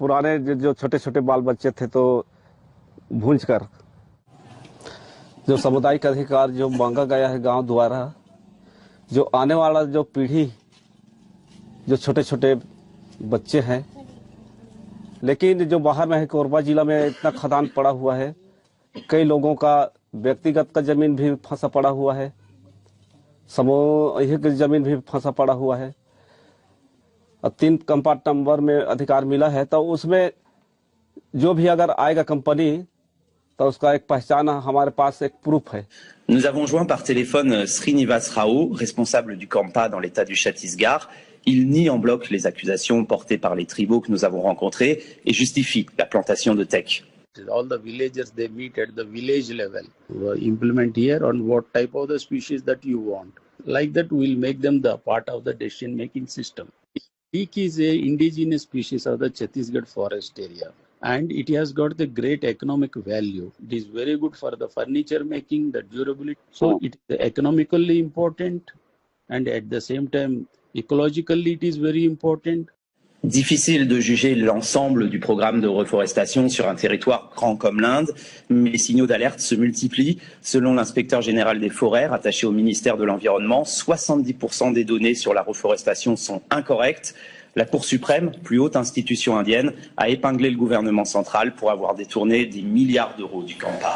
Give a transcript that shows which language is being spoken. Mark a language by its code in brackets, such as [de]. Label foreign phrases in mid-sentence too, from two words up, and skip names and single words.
[hi] पुराने जो छोटे छोटे बाल बच्चे थे तो भूंज कर जो सामुदायिक अधिकार जो मांगा गया है गांव द्वारा, जो आने वाला जो पीढ़ी जो छोटे छोटे बच्चे हैं, लेकिन जो बाहर में है कोरबा जिला में इतना खदान पड़ा हुआ है, कई लोगों का व्यक्तिगत का जमीन भी फंसा पड़ा हुआ है, सामूहिक जमीन भी फंसा पड़ा हुआ है। अब 3 कंपार्ट नंबर में अधिकार मिला है तो उसमें जो भी अगर आएगा कंपनी तो उसका एक पहचान हमारे पास एक प्रूफ है। [fr] Nous avons joint par téléphone Srinivas Rao, responsable du Campa dans l'état du Chhattisgarh. Il nie en bloc les accusations portées par les tribaux que nous avons rencontrés et justifie la plantation de teck. [en] All the villagers, they meet at the village level. Implement here on what type of the species that you want. Like that, we'll make them the part of the decision-making system. Teak is a indigenous species of the Chhattisgarh forest area. And it has got the great economic value. It is very good for the furniture making, the durability. So it is economically important, and at the same time, ecologically it is very important. [fr] Difficile de juger l'ensemble du programme de reforestation sur un territoire grand comme l'Inde, mais les signaux d'alerte se multiplient. Selon l'inspecteur général des forêts, rattaché au ministère de l'Environnement, 70% des données sur la reforestation sont incorrectes. La Cour suprême, plus haute institution indienne, a épinglé le gouvernement central pour avoir détourné des milliards d'euros du Campa.